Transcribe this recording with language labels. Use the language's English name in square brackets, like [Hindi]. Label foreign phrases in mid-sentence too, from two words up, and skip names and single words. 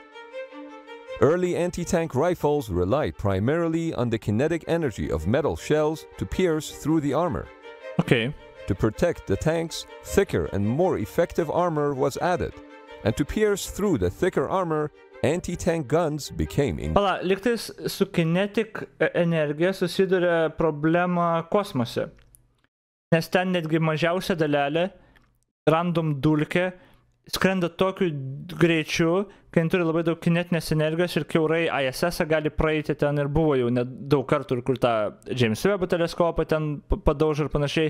[English] Early anti-tank rifles relied primarily on the kinetic energy of metal shells to pierce through the armor. Okay. To protect the tanks, thicker and more effective armor was added, and to pierce through the thicker armor, anti-tank guns became [Lithuanian] Pala, lygtais su kinetic energija susiduria problema kosmose. Nes ten netgi mažiausia dalelė, random dulkė, skrenda tokiu greičiu, kai turi labai daug kinetinės energijos ir kiaurai ISS gali praeiti ten ir buvo jau net daug kartų, kur tą James Webb teleskopą ten padaužo ir panašiai.